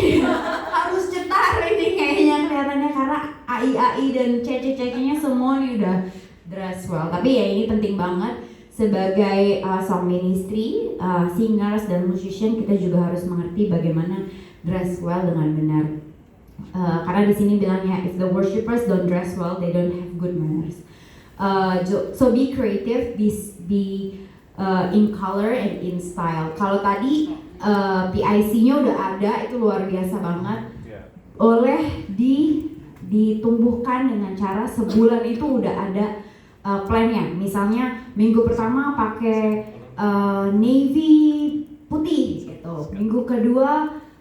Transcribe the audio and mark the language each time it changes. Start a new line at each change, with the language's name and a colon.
Indonesian: Harus cetar ini kayaknya kelihatannya, karena AI dan cece-cecenya semua nih udah
English: dress well.
Indonesian: Tapi ya ini penting banget. Sebagai song ministry, singers dan musician, kita juga harus mengerti bagaimana
English: dress well
Indonesian: dengan benar. Karena di sini bilangnya,
English: if the worshipers don't dress well, they don't have good manners. So be creative, be in color and in style.
Indonesian: Kalau tadi PIC-nya udah ada, itu luar biasa banget. Oleh ditumbuhkan dengan cara sebulan itu udah ada plan-nya. Misalnya minggu pertama pakai navy putih gitu. Minggu kedua